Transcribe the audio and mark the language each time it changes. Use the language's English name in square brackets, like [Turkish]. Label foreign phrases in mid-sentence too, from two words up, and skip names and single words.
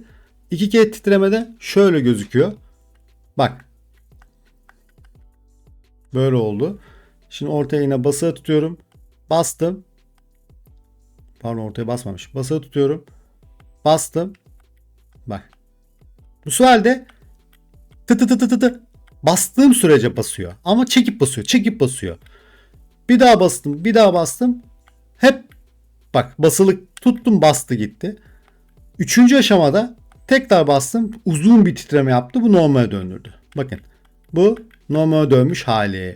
[Turkish] 2 kere titremede şöyle gözüküyor. Bak. Böyle oldu. Şimdi ortaya yine basılı tutuyorum. Bastım. Pardon, ortaya basmamış. Basılı tutuyorum. Bastım. Bak. Bu sefer de tı tı tı tı tı tı. Bastığım sürece basıyor. Ama çekip basıyor. Çekip basıyor. Bir daha bastım. Bir daha bastım. Hep bak basılı tuttum, bastı gitti. Üçüncü aşamada tekrar bastım. Uzun bir titreme yaptı. Bu normale döndürdü. Bakın. Bu normale dönmüş hali.